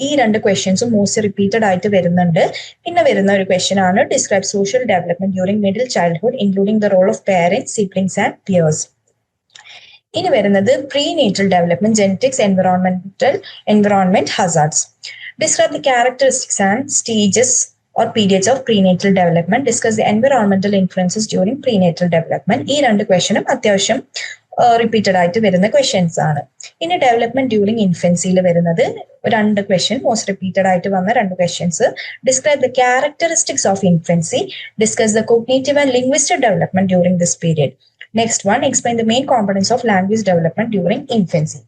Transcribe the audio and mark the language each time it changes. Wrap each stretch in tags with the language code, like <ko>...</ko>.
<ml>ഈ 2 ക്വസ്റ്റ്യൻസും most repeated ആയിട്ട് വരുന്നുണ്ട്. പിന്നെ വരുന്ന ഒരു ക്വസ്റ്റ്യൻ ആണ്</ml> <en>Describe social development during middle childhood including the role of parents, siblings and peers.</en> <ml>ഇനി വരുന്നത് prenatal development, genetics, environment hazards.</ml> <en>Describe the characteristics and stages or periods of prenatal development, discuss the environmental influences during prenatal development.</en> <ml>ഈ 2 ക്വസ്റ്റ്യനും അത്യാവശ്യം repeated ആയിട്ട് വരുന്ന questions ആണ്. ഇനി development during ഇൻഫൻസിയിൽ വരുന്നത് 2 ക്വസ്റ്റ്യൻ മോസ്റ്റ് റിപ്പീറ്റഡ് ആയിട്ട് വന്ന 2 questions.</ml> <en>Describe the characteristics of infancy, discuss the cognitive and linguistic development during this period. Next one, explain the main components of language development during infancy.</en>